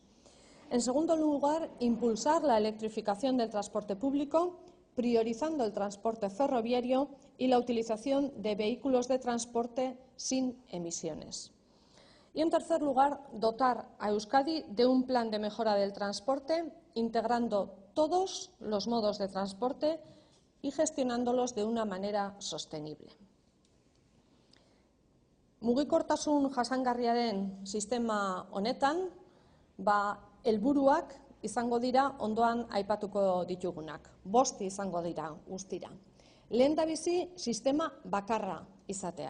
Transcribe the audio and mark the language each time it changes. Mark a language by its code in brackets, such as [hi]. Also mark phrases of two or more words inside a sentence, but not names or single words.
[es] En segundo lugar, impulsar la electrificación del transporte público, priorizando el transporte ferroviario y la utilización de vehículos de transporte sin emisiones. Y, en tercer lugar, dotar a Euskadi de un plan de mejora del transporte, integrando todos los modos de transporte y gestionándolos de una manera sostenible. [eu] Mugikortasun jasangarriaren sistema honetan, helburuak izango dira ondoan aipatuko ditugunak. 5 izango dira guztira. Lehendabizi sistema bakarra izatea.